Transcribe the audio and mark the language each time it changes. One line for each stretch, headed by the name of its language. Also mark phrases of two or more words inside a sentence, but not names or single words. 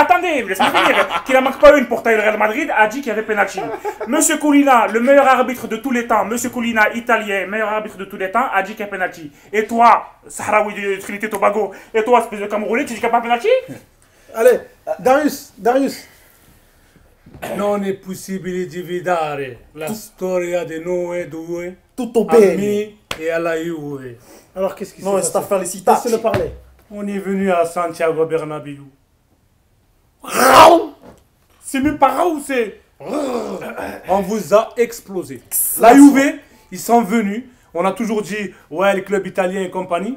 French: attendez, laissez-moi finir. Qui la manque pas une pour tailler le Real Madrid, a dit qu'il y avait penalty. Monsieur Colina, le meilleur arbitre de tous les temps, Monsieur Colina, italien, meilleur arbitre de tous les temps, a dit qu'il y a penalty. Et toi, Sahraoui de Trinité et Tobago, et toi, espèce de Camerounais, tu dis qu'il n'y a pas penalty? Allez, Darius.
Italian: Non è possibile dividere la storia di noi due Tutto bene. amici e alla Juve.
French: Alors qu'est-ce qui s'est Non, c'est à passé? faire les citations. Laissez-le parler. On est venu à Santiago Bernabéu. C'est même pas Raoult, c'est... On vous a explosé. La Juve, ils sont venus. On a toujours dit, ouais, les clubs italiens et compagnie.